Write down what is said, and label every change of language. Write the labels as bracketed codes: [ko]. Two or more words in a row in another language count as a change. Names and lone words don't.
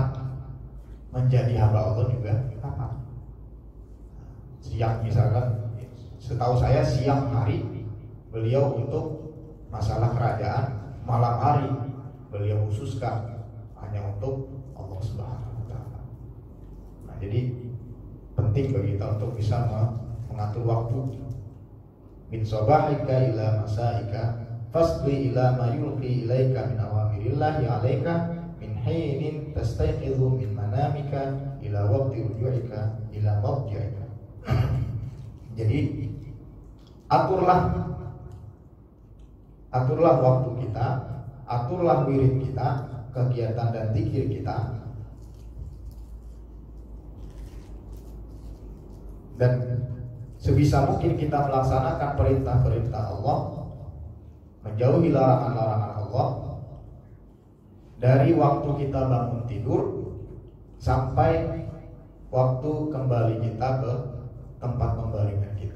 [id] Menjadi hamba Allah juga kapan? Siang misalkan, setahu saya siang hari beliau untuk masalah kerajaan, malam hari beliau khususkan hanya untuk Allah [ar] سبحانه وتعالى. [id] Nah, jadi penting bagi kita untuk bisa mengatur waktu. [ar] من صباحك إلى مسائك فاسع إلى ما يلقى إليك من أوامر الله عليك من حين تستيقظ من منامك إلى وقت رجوعك إلى موضعك. [id] Jadi aturlah waktu kita, aturlah wirid kita, kegiatan dan zikir kita, dan sebisa mungkin kita melaksanakan perintah-perintah Allah, menjauhi larangan-larangan Allah, dari waktu kita bangun tidur sampai waktu kembali kita ke tempat pembaringan kita.